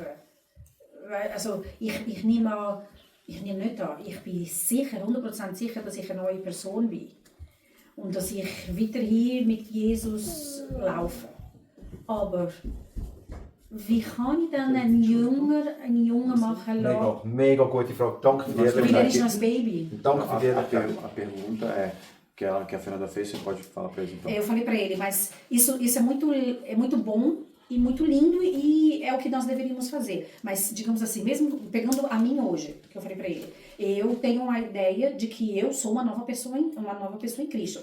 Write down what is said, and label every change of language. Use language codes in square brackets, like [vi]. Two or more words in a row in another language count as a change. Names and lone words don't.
[de] Also ich nehme an, ich bin sicher, 100% sicher, dass ich eine neue Person bin. Und dass ich weiterhin mit Jesus laufe. Aber wie kann ich dann einen Jungen machen lassen? Mega gute Frage. Danke für die Weil er ist noch Ehrlichkeit. ein Baby. Danke für die Ehrlichkeit. [pt] A pergunta que a Fernanda fez, você pode falar para eles então. Eu falei para ele, mas isso é muito bom e muito lindo e é o que nós deveríamos fazer. Mas, digamos assim, mesmo pegando a mim hoje, que eu falei para ele, eu tenho a ideia de que eu sou uma nova pessoa em Cristo.